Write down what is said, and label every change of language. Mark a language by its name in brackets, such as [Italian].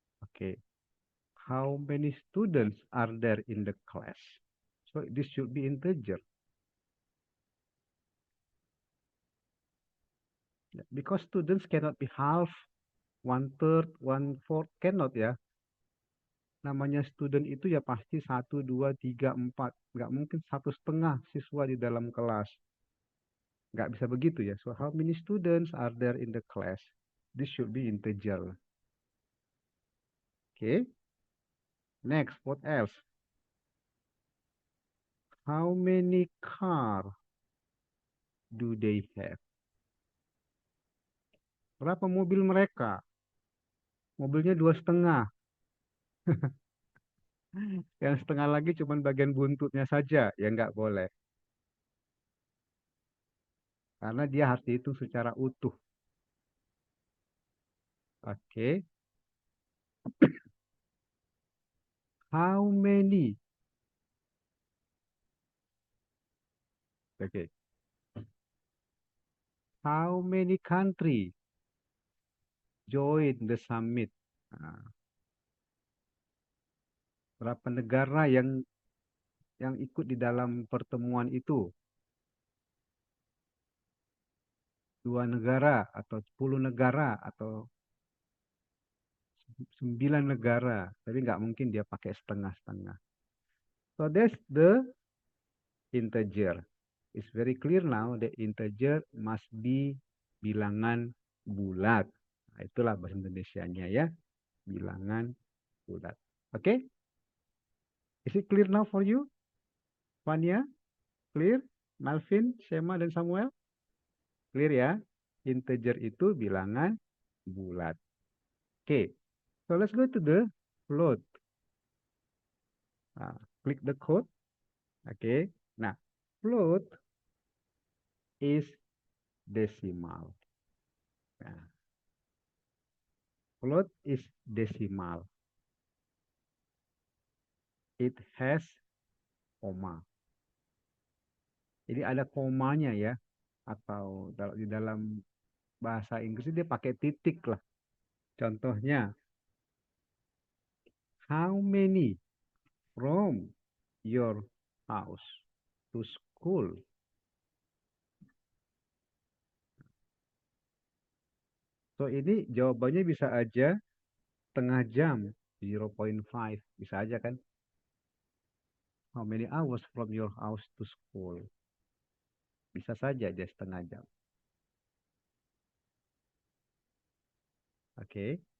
[English] Okay. How many students are there in the class? So this should be integer. Yeah, because students cannot be half, one third, one fourth, cannot ya. [Indonesian] Namanya student itu ya pasti satu, dua, tiga, empat. Nggak mungkin satu setengah siswa di dalam kelas. Nggak bisa begitu ya. [English] So how many students are there in the class? This should be integer. Okay. Next, what else? How many car do they have? [Indonesian] Berapa mobil mereka? Mobilnya dua setengah. Yang setengah lagi cuma bagian buntutnya saja. Ya nggak boleh. Karena dia harus dihitung secara utuh. Oke. [English] How many? [Indonesian] Oke. [English] How many country join the summit? [Indonesian] Nah, berapa negara yang ikut di dalam pertemuan itu? Dua negara atau 10 negara atau 9 negara. Tapi nggak mungkin dia pakai setengah-setengah. [English] So that's the integer. It's very clear now that integer must be [Indonesian] bilangan bulat. Nah, itulah bahasa Indonesianya ya. Bilangan bulat. Oke? [English] Okay? Is it clear now for you? Fania? Clear? [Indonesian] Malvin, Shema, dan Samuel? [English] Clear ya? [Indonesian] Integer itu bilangan bulat. Oke. Okay. [English] So let's go to the float. [Indonesian] Nah, klik [English] the code. Oke. Okay. Nah, float is decimal. Nah, float is decimal. It has [Indonesian] koma. Jadi ada komanya ya. Atau di dalam bahasa Inggris dia pakai titik lah. [English] Contohnya, how many from your house to school? [Indonesian] So ini jawabannya bisa aja setengah jam, 0.5. Bisa aja kan? [English] How many hours from your house to school? [Indonesian] Bisa saja aja setengah jam. Oke. Okay.